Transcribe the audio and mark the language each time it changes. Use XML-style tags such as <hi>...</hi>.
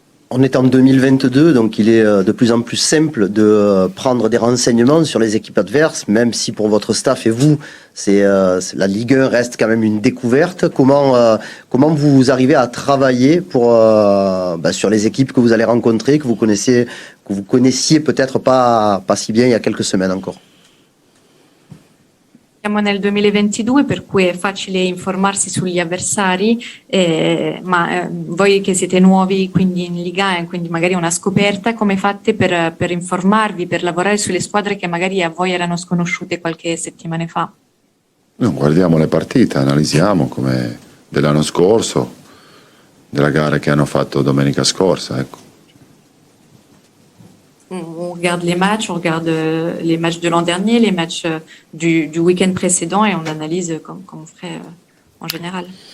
<fr>On est en 2022, donc il est de plus en plus simple de prendre des renseignements sur les équipes adverses, même si pour votre staff et vous, la Ligue 1 reste quand même une découverte. Comment vous arrivez à travailler sur les équipes que vous allez rencontrer, que vous connaissiez peut-être pas si bien il y a quelques semaines encore?</fr> <it>Siamo nel 2022 per cui è facile informarsi sugli avversari, ma voi che siete nuovi quindi in Liga e quindi magari una scoperta, come fate per informarvi, per lavorare sulle squadre che magari a voi erano sconosciute qualche settimana fa? No, guardiamo le partite, analizziamo come dell'anno scorso, della gara che hanno fatto domenica scorsa, ecco.</it> <fr>On regarde les matchs, on regarde les matchs de l'an dernier, les matchs du week-end précédent et on analyse comme on ferait en général.</fr>